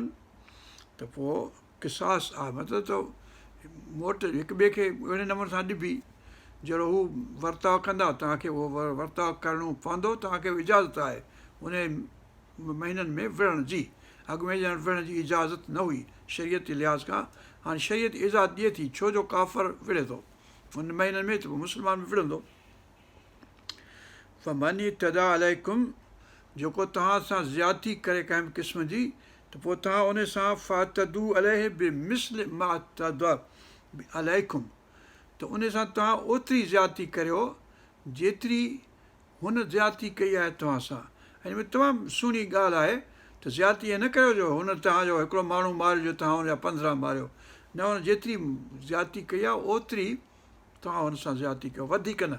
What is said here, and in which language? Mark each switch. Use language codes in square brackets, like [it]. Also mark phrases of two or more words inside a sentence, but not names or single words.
[sd] त पोइ क़िसास आहे, मतिलबु त मोट हिक ॿिए खे अहिड़े नमूने सां ॾिबी जहिड़ो हू वर्ताव कंदा, तव्हांखे उहो वर्ताव करिणो पवंदो। तव्हांखे बि इजाज़त आहे उन महीननि में विढ़ण जी। अॻु में ॼण विढ़ण जी इजाज़त न हुई शरीयत लिहाज़ खां, हाणे शरीयत इजाज़त ॾिए थी, छो जो काफ़र विढ़े थो उन महीननि में, त पोइ मुस्लमान बि विढ़ंदो। [ar] فمن اعتدى عليكم, [sd] जेको तव्हां सां ज़्यादती करे कंहिं बि क़िस्म जी, त पोइ तव्हां उन सां [ar] فاعتدوا عليه بمثل ما اعتدى عليكم, [sd] त उन सां तव्हां ओतिरी ज़्यादती करियो जेतिरी हुन ज़्यादती कई आहे तव्हां सां। हिन में तमामु सुहिणी ॻाल्हि आहे त ज़्यादती ईअं न करियो जो हुन तव्हांजो हिकिड़ो माण्हू मारियो, तव्हां हुनजा 15 मारियो, न, हुन जेतिरी ज़्यादती कई आहे ओतिरी तव्हां हुन सां ज़्यादती कयो, वधीक न।